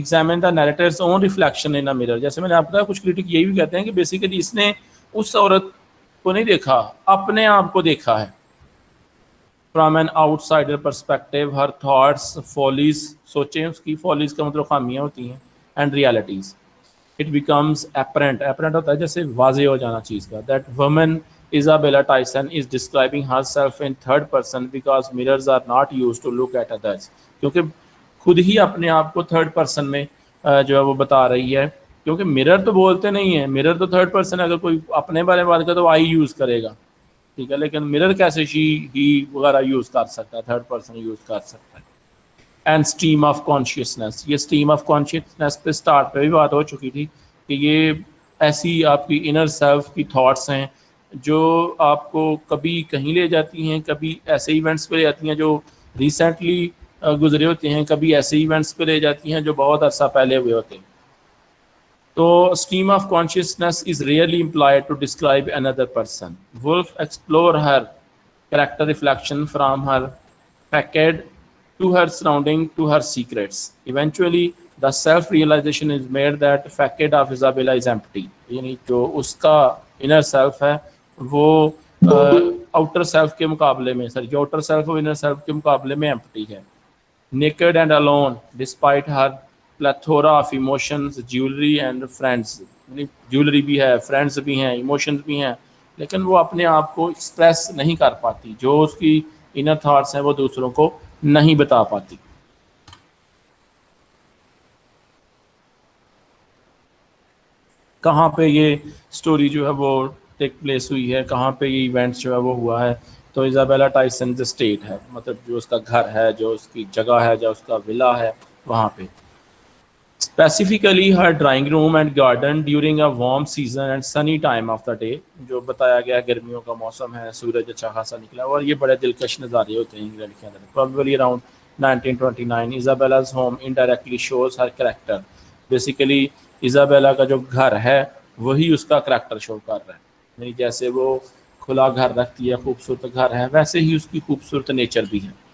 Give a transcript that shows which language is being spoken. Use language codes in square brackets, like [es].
[en] Examine the narrator's own reflection in a mirror. [ur] جیسے میں نے آپ کو کہا کچھ کرٹک یہی بھی کہتے ہیں کہ بیسیکلی اس نے اس عورت کو نہیں دیکھا، اپنے آپ کو دیکھا ہے. [en] from an outsider perspective her thoughts follies, [ur] سوچیں اس کی فالیز کا مطلب خامیاں ہوتی ہیں، [en] And realities. It becomes apparent, [ur] operant ہوتا ہے جیسے واضح ہو جانا چیز کا. [en] That woman Isabella Tyson is describing herself in third person because mirrors are not used to look at others. [ur] کیونکہ خود ہی اپنے آپ کو تھرڈ پرسن میں جو ہے وہ بتا رہی ہے، کیونکہ مرر تو بولتے نہیں ہیں، مرر تو تھرڈ پرسن ہے. اگر کوئی اپنے بارے میں بات کرے تو آئی یوز کرے گا، ٹھیک ہے، لیکن مرر کیسے شی ہی وغیرہ یوز کر سکتا ہے، تھرڈ پرسن یوز کر سکتا ہے. [en] and stream of consciousness, [ur] یہ اسٹریم آف کانشیسنیس پہ اسٹارٹ پہ بھی بات ہو چکی تھی کہ یہ ایسی آپ کی انر سیلف کی تھاٹس ہیں جو آپ کو کبھی کہیں لے جاتی ہیں، کبھی ایسے ایونٹس پہ لے جاتی ہیں جو ریسنٹلی گزرے ہوتے ہیں، کبھی ایسے ایونٹس پہ لے جاتی ہیں جو بہت عرصہ پہلے ہوئے ہوتے ہیں. تو [en] Stream of consciousness is rarely employed to describe another person. Wolf explore her character reflection from her facade to her surrounding to her secrets. Eventually, the self-realization is made that the facade of Isabella is empty. [ur] یعنی جو اس کا inner self ہے وہ outer self کے مقابلے میں جو outer self اور انر سیلف کے مقابلے میں ایمپٹی ہے. [en] Naked and alone despite her plethora of emotions, jewelry and friends. [ur] یعنی جیولری بھی ہے، فرینڈس بھی ہیں، ایموشنز بھی ہیں، لیکن وہ اپنے آپ کو ایکسپریس نہیں کر پاتی، جو اس کی انر تھاٹس ہیں وہ دوسروں کو نہیں بتا پاتی. کہاں پہ یہ سٹوری جو ہے وہ ٹیک پلیس ہوئی ہے، کہاں پہ یہ ایونٹس جو ہے وہ ہوا ہے؟ تو ایزابیلا ٹائسن اسٹیٹ ہے، مطلب جو اس کا گھر ہے، جو اس کی جگہ ہے، جو اس کا ولا ہے، وہاں پہ. [en] specifically her drawing room and garden during a warm season and sunny time of the day. [ur] جو بتایا گیا گرمیوں کا موسم ہے, سورج اچھا خاصا نکلا اور یہ بڑے دلکش نظارے ہوتے ہیں انگلینڈ کے اندر. [en] Probably around 1929 Isabella's home indirectly shows her character. [ur] Basically Isabella کا جو گھر ہے وہی اس کا کریکٹر شو کر رہا ہے. یعنی جیسے وہ کھلا گھر رکھتی ہے, خوبصورت گھر ہے, ویسے ہی اس کی خوبصورت نیچر بھی ہے.